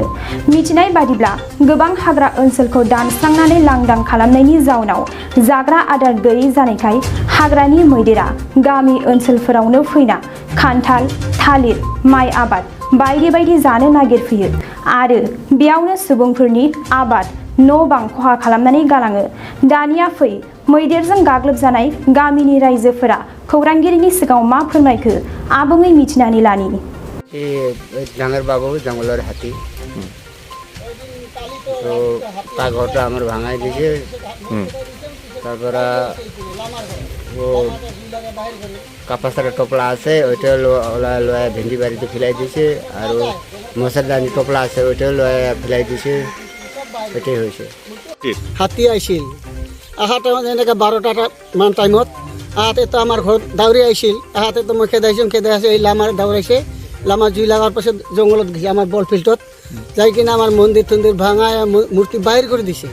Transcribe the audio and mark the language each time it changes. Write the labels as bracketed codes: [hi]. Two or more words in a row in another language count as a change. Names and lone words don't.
[brx] मिथिनाय बादिब्ला गोबां हाग्रा ओनसोलखौ दानस्रांनानै लांदां खालामनायनि जाउनाव जाग्रा आदार गैयै जानायखाय हाग्रानि मैदेरा गामि ओनसोलफोरावनो फैना खान्थाल, थालिर, माइ आबाद बायदि बायदि जानो नागिरफैयो आरो बेयावनो सुबुंफोरनि आबाद न' बां खहा खालामनानै गालाङो। दानिया फै मैदेरजों गाग्लोबजानाय गामिनि रायजोफोरा खौरांगिरिनि सिगाङाव मा फोरमायखो आबुङै मिथिनानै लानि। [bn] ডাঙর বাবু জঙ্গলের হাতি তো তার ঘরটা আমার ভাঙাই দিয়েছে। তারপরে ও কাপাসের টোপলা আছে ওইটা লয়া ভেন্ডি বাড়িতে ফেলাই দিয়েছে আর মশারদানি টোপলা আছে ওইটা লয়া ফেলাই দিয়েছে। এটাই হয়েছে। [as] হাতী আইছিল আহা টাইমত এনেকৈ 12টা মান টাইমত আহাতে তো আমাৰ ঘৰত দাউৰি আহিছিল। আহাতে তো মই খেদাইছোঁ এই লামাৰ দাউৰাইছে। লামা জুই লগাৰ পাছত জংঘলত গৈছে আমাৰ বল ফিল্ডত যাই কিনে আমাৰ মন্দিৰ তন্দিৰ ভাঙাই মূৰ্তি বাহিৰ কৰি দিছে।